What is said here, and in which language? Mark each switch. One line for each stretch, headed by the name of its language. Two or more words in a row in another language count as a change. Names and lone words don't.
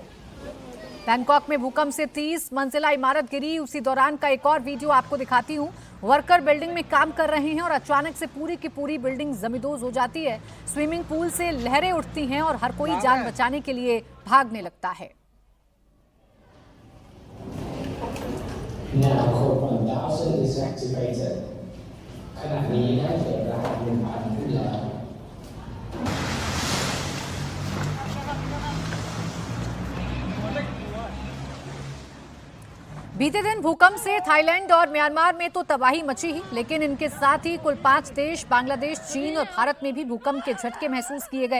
Hindi: बैंकॉक में भूकंप से 30 मंजिला इमारत गिरी। उसी दौरान का एक और वीडियो आपको दिखाती हूं। वर्कर बिल्डिंग में काम कर रहे हैं और अचानक से पूरी की पूरी बिल्डिंग जमींदोज हो जाती है। स्विमिंग पूल से लहरें उठती हैं और हर कोई जान बचाने के लिए भागने लगता है।
English: Now code 1000 is activated.
Thai: ขณะนี้ได้เปิดรหัส 1,000 ขึ้นแล้ว
Hindi: बीते दिन भूकंप से थाईलैंड और म्यांमार में तो तबाही मची ही, लेकिन इनके साथ ही कुल 5 देश बांग्लादेश, चीन और भारत में भी भूकंप के झटके महसूस किए गए।